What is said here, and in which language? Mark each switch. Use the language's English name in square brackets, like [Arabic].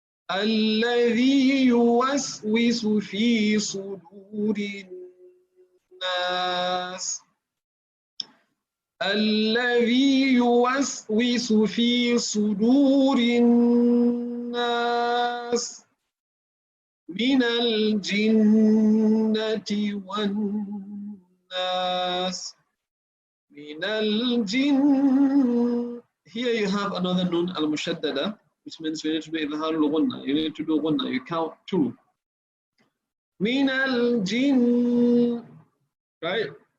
[Arabic] الذي يوسوس في صدور الناس الذي يوسوس في صدور الناس من الجنة والناس من الجن. [English] Here you have another nun al-mushaddada, which means you need to do idhar al-gunna. You need to do gunna. You count 2. [Arabic] من الجن, [English] right?